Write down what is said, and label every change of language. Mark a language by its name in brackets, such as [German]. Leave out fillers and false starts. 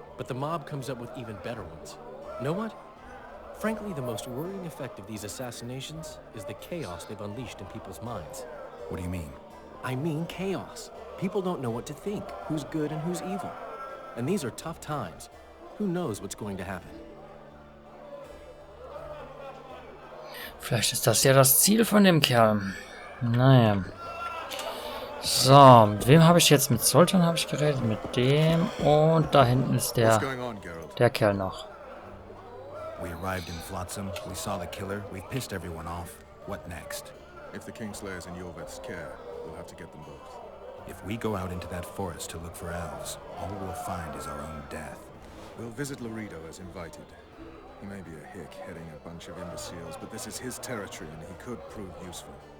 [English] But the mob comes up with even better ones. Know what? Frankly, the most worrying effect of these assassinations is the chaos they've unleashed in people's minds. What do you mean? I mean chaos. People don't know what to think, who's good and who's evil. And these are tough times. Who knows what's going to happen? [German] Vielleicht ist das ja das Ziel von dem Kerl. Naja. So, mit wem habe ich jetzt? Mit Sultan habe ich geredet, mit dem. Und da hinten ist der Kerl noch. [English] We arrived in Flotsam, we saw the killer, we've pissed everyone off. What next? If the Kingslayers in Jorvet's care, we'll have to get them both. If we go out into that forest to look for elves, all we'll find is our own death. We'll visit Laredo as invited. He may be a hick heading a bunch of imbeciles, but this is his territory and he could prove useful.